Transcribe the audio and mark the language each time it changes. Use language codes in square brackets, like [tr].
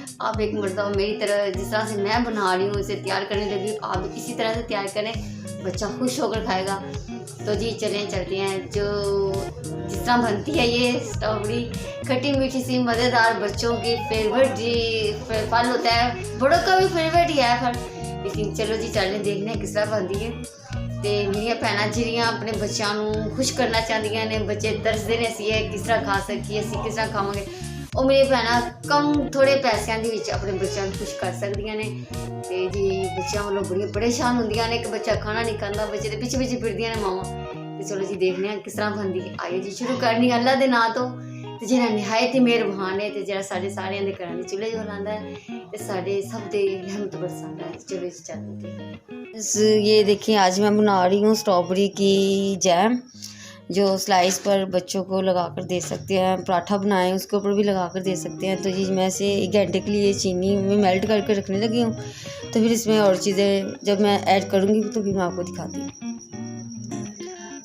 [hi] आप एक मरतबा मेरी तरह जिस तरह से मैं बना रही हूँ इसे तैयार करने लगी, आप भी इसी तरह से तैयार करें, बच्चा खुश होकर खाएगा। तो जी चलते हैं। जो जिस तरह बनती है ये स्ट्रॉबेरी, खट्टी मीठी सी मज़ेदार, बच्चों की फेवरेट जी फल होता है, बड़ों का भी फेवरेट ही है फल। लेकिन चलो जी चलने देखने किस तरह बनती है। [pa] तो मेरिया भैनां ਜਿਹੜੀਆਂ ਆਪਣੇ ਬੱਚਿਆਂ ਨੂੰ ਖੁਸ਼ ਕਰਨਾ ਚਾਹੁੰਦੀਆਂ ਨੇ, ਬੱਚੇ ਤਰਸਦੇ ਨੇ ਅਸੀਂ ਇਹ ਕਿਸ ਤਰ੍ਹਾਂ ਖਾ ਸਕੀਏ, ਅਸੀਂ ਕਿਸ ਤਰ੍ਹਾਂ ਖਾਵਾਂਗੇ। ਉਹ ਮੇਰੀਆਂ ਭੈਣਾਂ ਕਮ ਥੋੜੇ ਪੈਸਿਆਂ ਦੇ ਵਿੱਚ ਆਪਣੇ ਬੱਚਿਆਂ ਨੂੰ ਖੁਸ਼ ਕਰ ਸਕਦੀਆਂ ਨੇ। ਤੇ ਜੀ ਬੱਚਿਆਂ ਵੱਲੋਂ ਬੜੀਆਂ ਪਰੇਸ਼ਾਨ ਹੁੰਦੀਆਂ ਨੇ ਕਿ ਬੱਚਾ ਖਾਣਾ ਨਹੀਂ ਖਾਂਦਾ, ਬੱਚੇ ਦੇ ਪਿੱਛੇ ਪਿੱਛੇ ਫਿਰਦੀਆਂ ਨੇ ਮਾਵਾਂ। ਤੇ ਚਲੋ ਜੀ ਦੇਖਦੇ ਹਾਂ ਕਿਸ ਤਰ੍ਹਾਂ ਬਣਦੀ ਹੈ। ਆਇਓ ਜੀ ਸ਼ੁਰੂ ਕਰਨੀ ਅੱਲਾ ਦੇ ਨਾਂ ਤੋਂ, ਤੇ ਜਿਹੜਾ ਨਿਹਾਇਤ ਹੀ ਮਿਹਰਬਾਨ ਹੈ, ਤੇ ਜਿਹੜਾ ਸਾਡੇ ਸਾਰਿਆਂ ਦੇ ਘਰਾਂ ਦੇ ਚੁੱਲ੍ਹੇ ਜਲਾਉਂਦਾ ਹੈ, ਤੇ ਸਾਡੇ ਸਭ ਦੇ [hi] रहमत बरसाता है। चलो जी चलते हैं। ये देखिए आज मैं बना रही हूँ स्ट्रॉबेरी की जैम, जो स्लाइस पर बच्चों को लगा कर दे सकते हैं। पराठा बनाएं उसके ऊपर भी लगा कर दे सकते हैं। तो जी मैं इसे 1 घंटे के लिए चीनी में मेल्ट करके रखने लगी हूँ। तो फिर इसमें और चीज़ें जब मैं ऐड करूँगी तो फिर मैं आपको दिखाती हूँ।